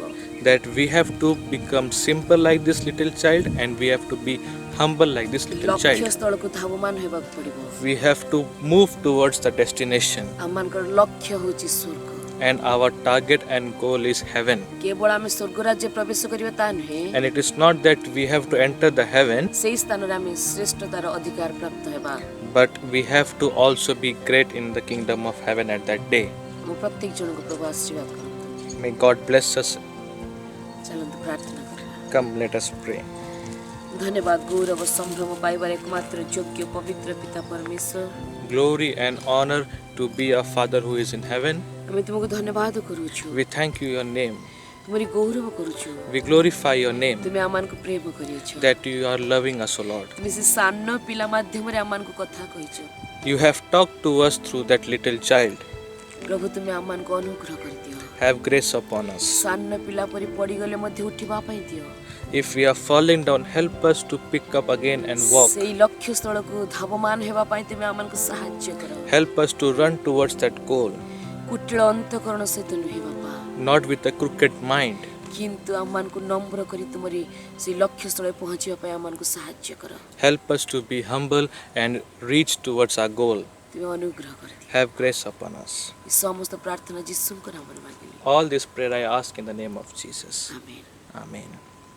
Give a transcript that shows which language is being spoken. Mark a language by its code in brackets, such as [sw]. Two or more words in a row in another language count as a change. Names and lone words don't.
[en] that we have to become simple like this little child, and we have to be humble like this little [or] ଲକ୍ଷ୍ୟ [en] child. [or] ସ୍ଥଳକୁ ଧାବମାନ ହେବାକୁ ପଡ଼ିବ। [en] We have to move towards the destination, [or] ଆମମାନଙ୍କର ଲକ୍ଷ୍ୟ ହେଉଛି ସ୍ୱର୍ଗ। [en] and our target and goal is heaven. [or] କେବଳ ଆମେ ସ୍ୱର୍ଗ ରାଜ୍ୟ ପ୍ରବେଶ କରିବା ତା ନୁହେଁ, [en] And it is not that we have to enter the heaven, [or] ସେଇ ସ୍ଥାନରେ ଆମେ ଶ୍ରେଷ୍ଠତାର ଅଧିକାର ପ୍ରାପ୍ତ ହେବା। [en] but we have to also be great in the kingdom of heaven at that day. [or] ମୁଁ ପ୍ରତ୍ୟେକ ଜଣଙ୍କୁ ପ୍ରଭୁ ଆଶୀର୍ବାଦ କରନ୍ତୁ। [en] May God bless us. [or] ଚାଲନ୍ତୁ ପ୍ରାର୍ଥନା କରିବା। [en] Come, let us pray. [or] ଧନ୍ୟବାଦ ଗୌରବ ସମ୍ଭ୍ରମ ପାଇବାର ଏକମାତ୍ର ଯୋଗ୍ୟ ପବିତ୍ର ପିତା ପରମେଶ୍ୱର, [en] Glory and honor to be our Father who is in heaven. [or] ଆମେ ତୁମକୁ ଧନ୍ୟବାଦ କରୁଛୁ, [en] We thank you your name. [or] ତୁମରି ଗୌରବ କରୁଛୁ। [en] We glorify your name [or] ତୁମେ ଆମମାନଙ୍କୁ ପ୍ରେମ କରିଅଛ। [en] that you are loving us, O Lord. [or] ତୁମେ ସେ ସାନ ପିଲା ମାଧ୍ୟମରେ ଆମମାନଙ୍କୁ କଥା କହିଛ। [en] You have talked to us through that little child. [or] ପ୍ରଭୁ ତୁମେ ଆମମାନଙ୍କୁ ଅନୁଗ୍ରହ କରିଦିଅ। [en] Have grace upon us. [or] ସାନ ପିଲା ପରି ପଡ଼ିଗଲେ ମଧ୍ୟ ଉଠିବା ପାଇଁ ଦିଅ। [en] If we are falling down, help us to pick up again and walk. [or] ସେଇ ଲକ୍ଷ୍ୟ ସ୍ଥଳକୁ ଧାବମାନ ହେବା ପାଇଁ ତୁମେ ଆମମାନଙ୍କୁ ସାହାଯ୍ୟ କର। [en] Help us to run towards that goal, [or] କୁଟିଳ ଅନ୍ତଃକରଣ ସହିତ ନୁହେଁ ବାପା, [en] not with a crooked mind, [or] କିନ୍ତୁ ଆମମାନଙ୍କୁ ନମ୍ର କରି ତୁମରି ସେଇ ଲକ୍ଷ୍ୟ ସ୍ଥଳରେ ପହଞ୍ଚିବା ପାଇଁ ଆମମାନଙ୍କୁ ସାହାଯ୍ୟ କର। [en] help us to be humble and reach towards our goal. [or] ତୁମେ ଅନୁଗ୍ରହ କରିଦିଅ। [en] Have grace upon us. [or] ଏ ସମସ୍ତ ପ୍ରାର୍ଥନା ଯୀଶୁଙ୍କ ନାମରେ ମାଗିଲି, [en] All this prayer I ask in the name of Jesus. [or] ଆମେନ୍। [en] Amen.